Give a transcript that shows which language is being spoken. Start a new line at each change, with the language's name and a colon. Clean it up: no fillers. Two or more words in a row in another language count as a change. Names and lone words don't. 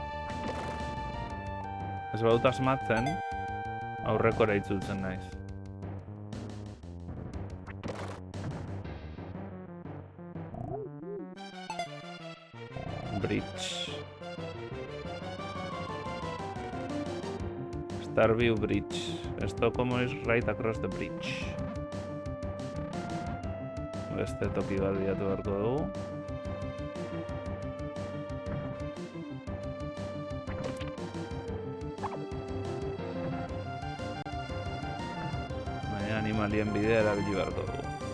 Basque: Ez badut asmatzen, aurrekora itzultzen naiz.
English: Bridge. Starview Bridge. Estocolmo is right across the bridge.
Basque: Beste toki bat bilatu beharko dugu. Baina animalien bidea erabili beharko dugu.